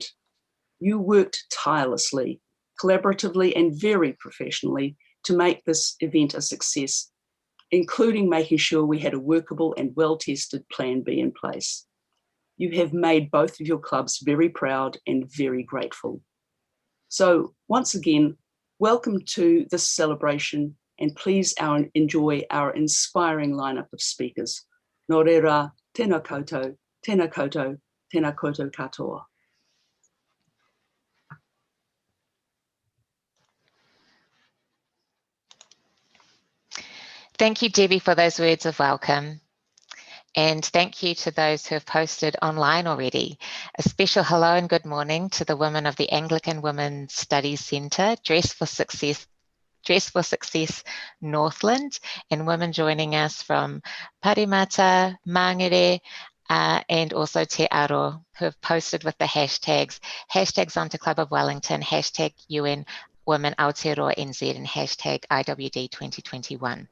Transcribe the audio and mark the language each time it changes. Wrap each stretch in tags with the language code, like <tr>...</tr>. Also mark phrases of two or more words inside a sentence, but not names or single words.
<en>You worked tirelessly, collaboratively and very professionally to make this event a success, including making sure we had a workable and well-tested Plan B in place. You have made both of your clubs very proud and very grateful. So once again, welcome to this celebration and please enjoy our inspiring lineup of speakers.</en> <mi>Nō reira, tēnā koutou, tēnā koutou, tēnā koutou katoa.</mi> <en>Thank you, Debbie, for those words of welcome. And thank you to those who have posted online already. A special hello and good morning to the women of the Anglican Women's Studies Centre, Dress for Success Northland, and women joining us from Parimata, Mangere, and also Te Aro, who have posted with the hashtags, #Zonta Club of Wellington, #UN Women Aotearoa NZ and hashtag IWD 2021.</en>